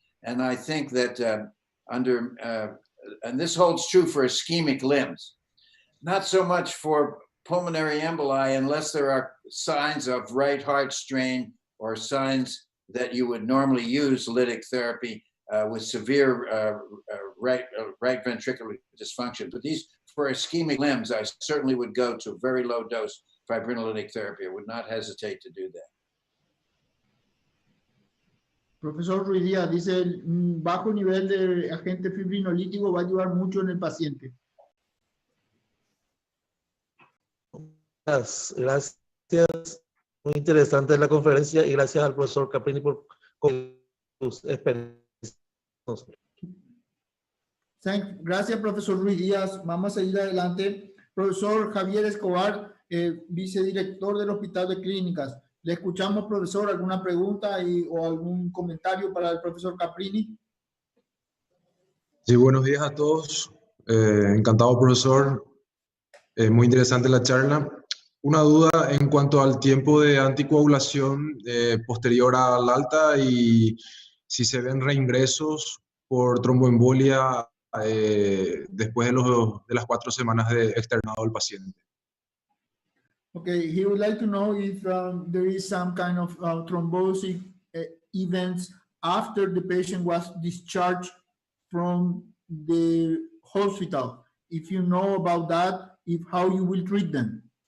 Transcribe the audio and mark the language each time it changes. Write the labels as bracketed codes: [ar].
[en] And I think that and this holds true for ischemic limbs, not so much for pulmonary emboli unless there are signs of right heart strain or signs that you would normally use lytic therapy with severe right ventricular dysfunction. But these for ischemic limbs, I certainly would go to very low dose fibrinolytic therapy. I would not hesitate to do that. [es] Profesor Ruiz Díaz dice, el bajo nivel de agente fibrinolítico va a ayudar mucho en el paciente. Gracias. Muy interesante la conferencia y gracias al profesor Caprini por sus experiencias. Gracias, profesor Ruiz Díaz. Vamos a seguir adelante. Profesor Javier Escobar, vicedirector del Hospital de Clínicas. Le escuchamos, profesor. ¿Alguna pregunta o algún comentario para el profesor Caprini? Sí, buenos días a todos. Encantado, profesor. Muy interesante la charla. Una duda en cuanto al tiempo de anticoagulación posterior al alta y si se ven reingresos por tromboembolia después de las 4 semanas de externado al paciente. [en] Okay, he would like to know if there is some kind of thrombosis events after the patient was discharged from the hospital. If you know about that, how you will treat them.